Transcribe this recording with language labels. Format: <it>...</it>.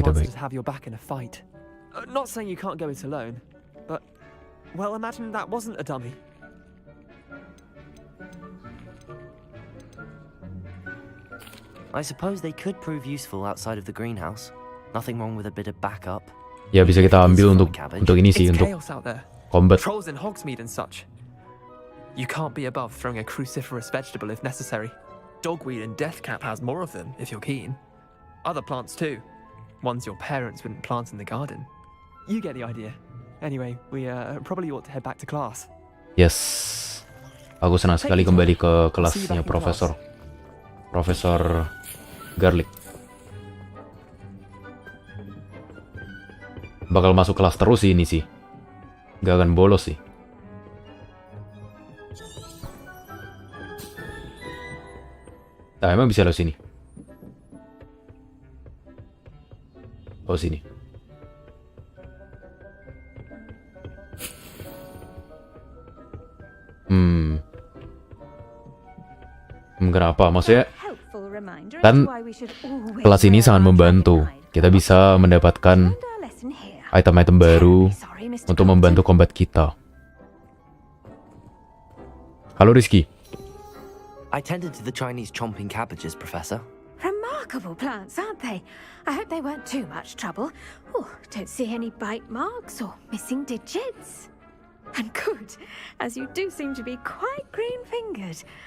<en>Plants that have your back in a fight. Not saying you can't go it alone, but well, imagine that wasn't a dummy. I suppose they could prove useful outside of the greenhouse. Nothing wrong with a bit of backup.</en> <id>Ya, bisa kita ambil untuk ini sih,</id> <en>It's</en> <id>untuk</id> <en>chaos out there. combat. Trolls in Hogsmeade and such. You can't be above throwing a cruciferous vegetable if necessary. Dogweed and deathcap has more of them, if you're keen. Other plants too. Ones your parents wouldn't plant in the garden. You get the idea. Anyway, we probably ought to head back to class. Yes.</en> <id>Aku senang sekali kembali ke kelasnya Profesor Garlick. Bakal masuk kelas terus sih ini sih. Gak akan bolos sih. Nah, emang bisa lo sini. Oh, sini. Kenapa? Maksudnya kan kelas ini sangat membantu. Kita bisa mendapatkan item-item baru untuk membantu combat kita. Halo Rizky.</id> <en>I tended to the Chinese chomping cabbages, Professor. Remarkable plants, aren't they? I hope they weren't too much trouble. Oh, don't see any bite marks or missing digits. And good, as you do seem to be quite green-fingered.</en>